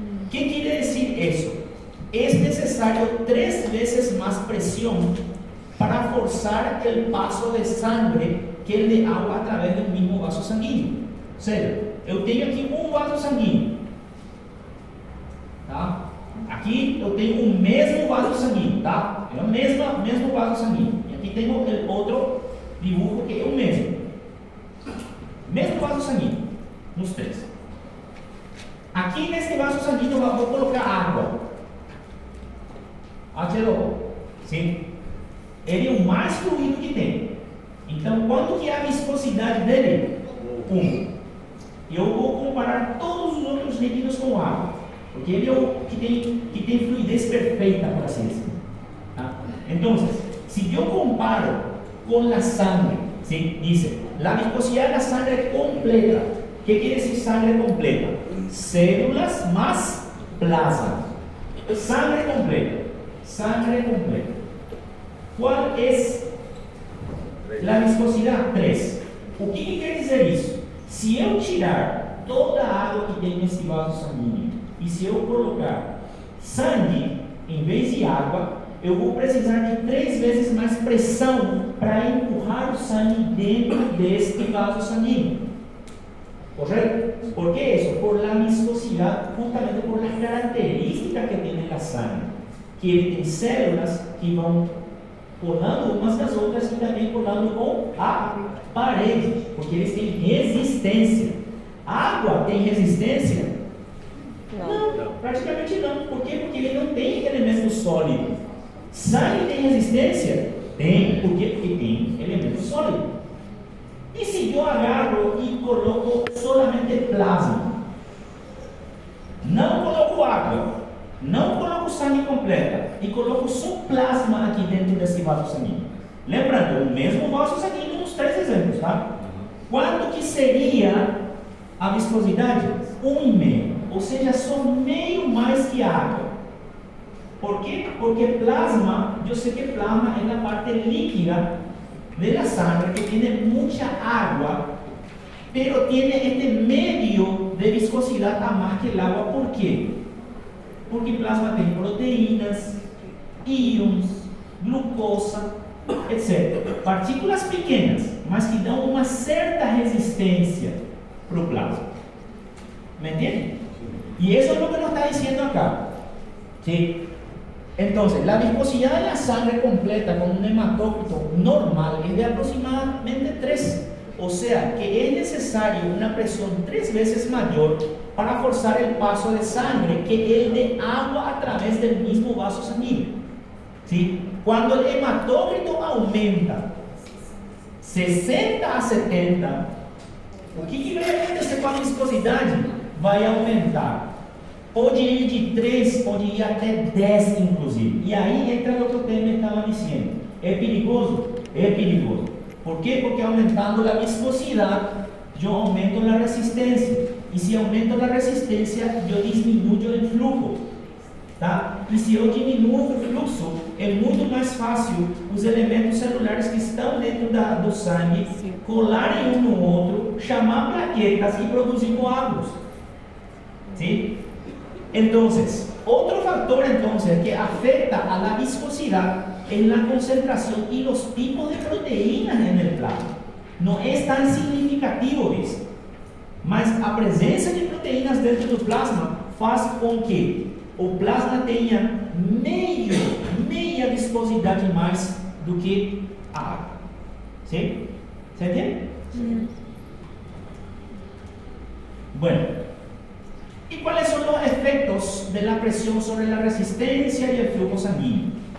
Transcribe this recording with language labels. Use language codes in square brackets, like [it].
[es] ¿Qué quiere decir eso? Es necesario 3 veces más presión para forzar el paso de sangre que el de agua a través del mismo vaso sanguíneo. O sea, yo tengo aquí un vaso sanguíneo. [pt] Tá? Aqui eu tenho o mesmo vaso sanguíneo, tá? É o mesmo vaso sanguíneo. E aqui tenho o outro dibujo que é o mesmo. Mesmo vaso sanguíneo, nos 3. Aqui neste vaso sanguíneo eu vou colocar água. H2O. Sim? Ele é o mais fluido que tem. Então, quanto que é a viscosidade dele? 1. Eu vou comparar todos os outros líquidos com água, porque ele é o que tem fluidez perfeita, por assim dizer. Tá? Então, se eu comparo com a sangre, [es] ¿sí? Dice, la viscosidad de la sangre completa. ¿Qué quiere decir sangre completa? Células más plasma. Sangre completa. Sangre completa. ¿Cuál es la viscosidad? 3. [pt] O que quer dizer isso? Se eu tirar toda a água que tem nesse vaso sanguíneo e se eu colocar sangue em vez de água, eu vou precisar de 3 vezes mais pressão para empurrar o sangue dentro deste vaso sanguíneo. [es] ¿Correcto? ¿Por qué eso? Por la viscosidad, justamente por las características que tiene la sangre. [pt] Que ele tem células que vão colando umas das outras e também colando com a parede, porque eles têm resistência. A água tem resistência? Não, praticamente não. Por quê? Porque ele não tem elemento sólido. Sangue tem resistência? Tem. Por quê? Porque tem elemento sólido. E se eu agarro e coloco solamente plasma? Não coloco água, não coloco sangue completa e coloco só plasma aqui dentro desse vaso sanguíneo. Lembrando, o mesmo vaso sanguíneo nos 3 exemplos, tá? Quanto que seria a viscosidade? 1,5, ou seja, só meio mais que água. ¿Por quê? Porque plasma, eu sei que plasma é a parte líquida [es] de la sangre que tiene mucha agua, pero tiene este medio de viscosidad a más que el agua. ¿Por qué? Porque plasma tiene proteínas, íons, glucosa, etc. [pt] Partículas pequenas, mas que dão uma certa resistência para o plasma. [es] ¿Me entienden? Y eso es lo que nos está diciendo acá. ¿Sí? Entonces, la viscosidad de la sangre completa con un hematócrito normal es de aproximadamente 3. O sea, que es necesario una presión 3 veces mayor para forzar el paso de sangre que el de agua a través del mismo vaso sanguíneo. ¿Sí? Cuando el hematócrito aumenta 60 a 70, [pt] o que acontecer com a viscosidade? Vai aumentar. Pode ir de 3, pode ir até 10, inclusive. E aí entra no que o Temer estava dizendo. É perigoso? É perigoso. Por quê? Porque aumentando a viscosidade, eu aumento a resistência. E se aumento a resistência, eu diminuo o fluxo. Tá? E se eu diminuo o fluxo, é muito mais fácil os elementos celulares que estão dentro do sangue colarem um no outro, chamar plaquetas e produzir coágulos. [es] ¿Sí? Entonces, otro factor entonces que afecta a la viscosidad es la concentración y los tipos de proteínas en el plasma. No es tan significativo [pt] isso, mas a presença de proteínas dentro do plasma faz com que o plasma tenha meia viscosidade mais do que a água. [es] ¿Sí? ¿Se entiende? Bueno, ¿y cuáles son los efectos de la presión sobre la resistencia y el flujo sanguíneo?